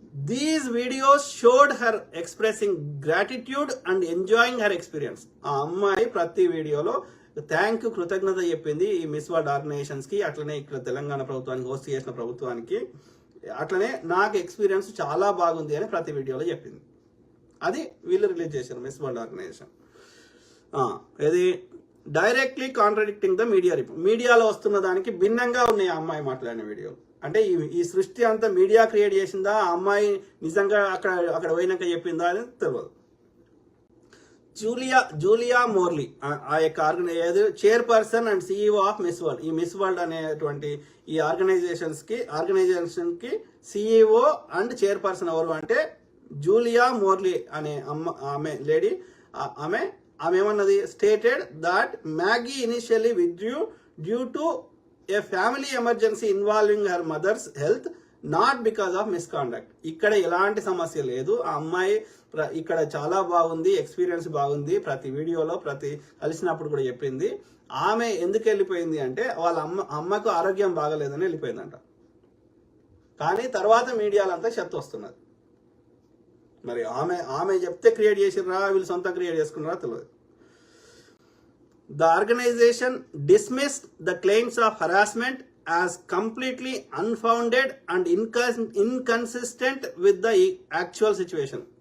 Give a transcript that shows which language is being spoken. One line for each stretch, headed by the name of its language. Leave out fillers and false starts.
English: These videos showed her expressing gratitude and enjoying her experience.
Telugu: ఆ అమ్మాయి ప్రతి వీడియోలో థ్యాంక్ యూ, కృతజ్ఞత చెప్పింది ఈ మిస్ వరల్డ్ ఆర్గనైజేషన్స్ కి, అట్లనే ఇక్కడ తెలంగాణ ప్రభుత్వానికి హోస్ట్ చేసిన ప్రభుత్వానికి, అట్లనే నాకు ఎక్స్పీరియన్స్ చాలా బాగుంది అని ప్రతి వీడియోలో చెప్పింది. అది వీళ్ళు రిలీజ్ చేశారు మిస్ వరల్డ్ ఆర్గనైజేషన్. ఇది
English: Directly contradicting the media report.
Telugu: మీడియాలో వస్తున్న దానికి భిన్నంగా ఉన్నాయి ఆ అమ్మాయి మాట్లాడిన వీడియోలు. అంటే ఈ సృష్టి అంతా మీడియా క్రియేట్ చేసిందా, ఆ అమ్మాయి నిజంగా అక్కడ పోయినాక చెప్పిందా అని తెలియదు. జూలియా మోర్లీ ఆ యొక్క chairperson and CEO of miss world. ఈ మిస్ వరల్డ్ అనేటువంటి ఈ ఆర్గనైజేషన్ కి CEO అండ్ చైర్పర్సన్ ఎవరు అంటే జూలియా మోర్లీ అనే ఆమె లేడీ. ఆమె ఏమన్నది?
English: Stated that Maggie initially withdrew due to a family emergency involving her mother's health, not because of misconduct.
Telugu: ఇక్కడ ఎలాంటి సమస్య లేదు. ఆ అమ్మాయి ఇక్కడ చాలా బాగుంది, ఎక్స్పీరియన్స్ బాగుంది, ప్రతి వీడియోలో ప్రతి కలిసినప్పుడు కూడా చెప్పింది. ఆమె ఎందుకు వెళ్ళిపోయింది అంటే వాళ్ళ అమ్మకు ఆరోగ్యం బాగలేదని వెళ్ళిపోయిందంట. కానీ తర్వాత మీడియాలంతా చెత్త వస్తున్నది. మరి ఆమె చెప్తే క్రియేట్ చేసిర్రా, వీళ్ళు సొంతం క్రియేట్ చేసుకున్నారా తెలియదు.
English: The organization dismissed the claims of harassment as completely unfounded and inconsistent with the actual situation.